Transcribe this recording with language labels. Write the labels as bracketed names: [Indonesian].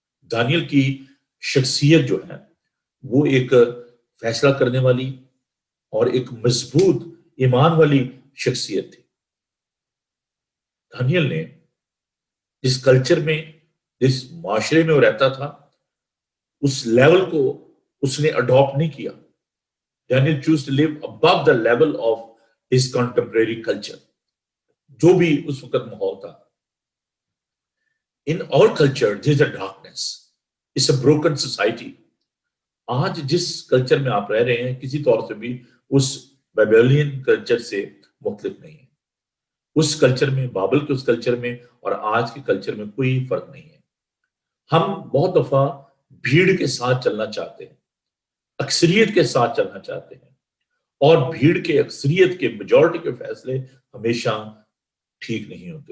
[Urdu] دانیل کی شخصیت جو ہے وہ ایک فیصلہ کرنے والی اور ایک مضبوط ایمان والی شخصیت تھی. دانیل نے جس کلچر میں جس معاشرے میں وہ رہتا تھا اس لیول کو اس نے اڈاپٹ نہیں کیا. [English] Daniel chose to live above the level of his contemporary culture. [Urdu] جو بھی اس وقت ماحول تھا. [English] In our culture, there is a darkness. It's a broken society. [Urdu] آج جس کلچر میں آپ رہ رہے ہیں کسی طور سے بھی اس بیبیلین کلچر سے مختلف نہیں ہے. اس کلچر میں بابل کے اس کلچر میں اور آج کے کلچر میں کوئی فرق نہیں ہے. ہم بہت دفعہ بھیڑ کے ساتھ چلنا چاہتے ہیں اکثریت کے ساتھ چلنا چاہتے ہیں اور بھیڑ کے اکثریت کے میجورٹی کے فیصلے ہمیشہ ٹھیک نہیں ہوتے.